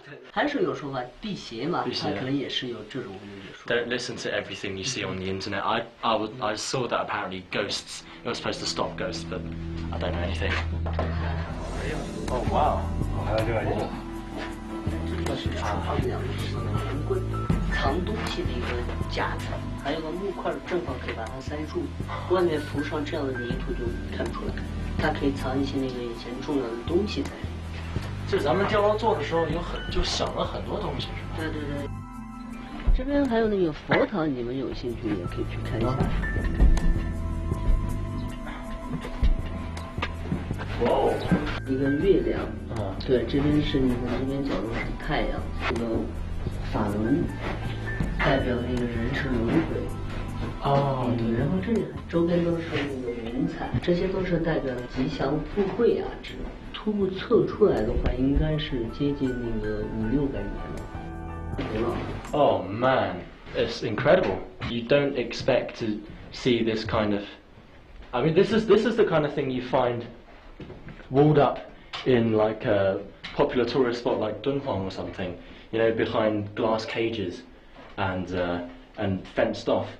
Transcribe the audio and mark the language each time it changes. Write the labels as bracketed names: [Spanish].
[Chinese] 还是有说法，辟邪嘛，它可能也是有这种说法。 [English] Don't listen to everything you see on the internet. I saw that apparently ghosts. You're supposed to stop ghosts, but I don't know anything. Oh wow. [Chinese] 还有另外一个。这个是厨房两个门棍，藏东西的一个夹子，还有个木块，正好可以把它塞住。外面铺上这样的泥土就看不出来，它可以藏一些那个以前重要的东西在里面。就咱们碉楼做的时候就想了很多东西，是吧？对对对。这边还有那个佛堂，你们有兴趣也可以去看一下。哦，一个月亮，对，这边是你看这边角落是太阳，这个法轮代表那个人生轮回。对，然后这里周边都是那个云彩，这些都是代表吉祥富贵啊之类的。初步测出来的话，应该是接近那个500-600年了。 [English] Oh man, it's incredible. You don't expect to see this kind of. I mean, this is the kind of thing you find walled up in like a popular tourist spot like Dunhuang or something, you know, behind glass cages and fenced off.